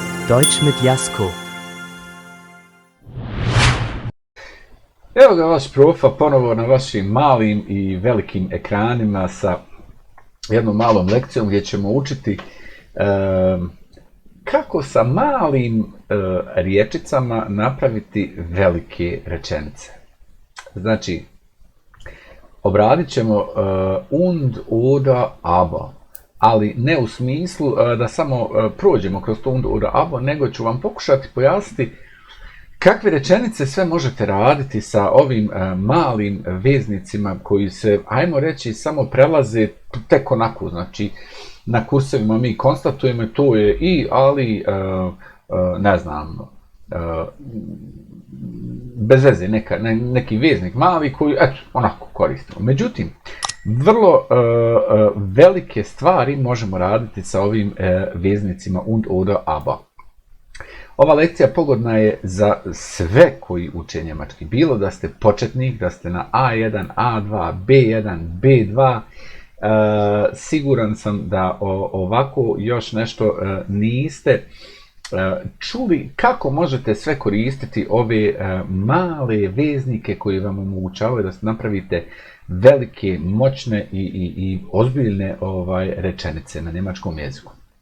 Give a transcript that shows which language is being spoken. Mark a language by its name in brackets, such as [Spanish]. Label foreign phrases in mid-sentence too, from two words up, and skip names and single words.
[German] Deutsch mit Jasko. [Bosnian] Evo ga vaš profa ponovo na vašim malim i velikim ekranima sa jednom malom lekcijom gdje ćemo učiti kako sa malim riječicama napraviti velike rečenice. Znači, obradit ćemo [German] und, oder, aber, [Bosnian] ali ne u smislu da samo prođemo kroz to [German] und, oder, aber, [Bosnian] nego ću vam pokušati pojasniti kakve rečenice sve možete raditi sa ovim malim veznicima koji se, ajmo reći, samo prelaze tek onako. Znači, na kursevima mi konstatujemo to je i, ali, ne znam, bez veze, neki veznik mali koji, eto, onako koristimo. Međutim, vrlo velike stvari možemo raditi sa ovim veznicima [German] und, oder, aber. [Bosnian] Ova lekcija pogodna je za sve koji uče njemački. Bilo da ste početnik, da ste na A1, A2, B1, B2, siguran sam da ovako još nešto niste čuli kako možete sve koristiti ove male veznike koji vam omogućavaju da napravite velike, moćne i ozbiljne rečenice na njemačkom jeziku.